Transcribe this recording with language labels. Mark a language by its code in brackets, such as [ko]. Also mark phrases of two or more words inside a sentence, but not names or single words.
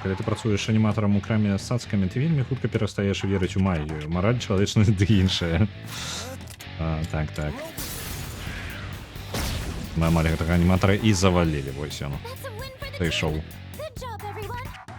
[be] Калі ты працуеш аніматарам у краме з цацкамі, ты вельмі хутка перастаеш верыць у магію. Мараль, чалавечнасць ды іншае. Так, так. Мы амаль гэтага аніматара і завалілі, вось ён. [en] That's a win for the [be] Прыйшоў. [en] team. Good job, everyone.